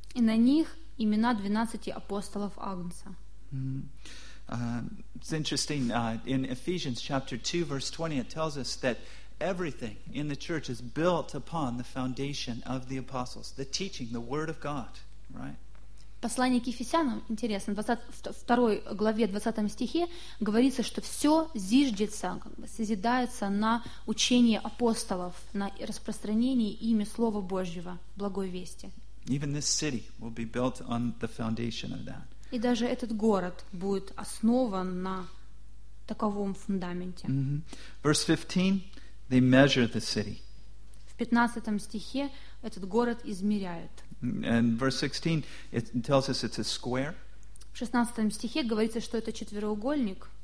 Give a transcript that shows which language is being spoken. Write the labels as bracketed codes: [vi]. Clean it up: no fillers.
[ru] И на них имена 12 апостолов Агнца. [en] Mm-hmm. It's interesting. In Ephesians chapter 2, verse 20, it tells us that everything in the church is built upon the foundation of the apostles, the teaching, the word of God, right? [ru] Послание к Ефесянам, интересно, в 2 главе, 20 стихе, говорится, что все зиждется, как бы созидается на учении апостолов, на распространении ими Слова Божьего, Благой Вести. [en] Even this city will be built on the foundation of that. [ru] И даже этот город будет основан на таковом фундаменте. [en] Mm-hmm. Verse 15, they measure the city. [ru] В 15 стихе этот город измеряют. [en] And verse 16, it tells us it's a square. [ru] В 16 стихе говорится, что это четвероугольник.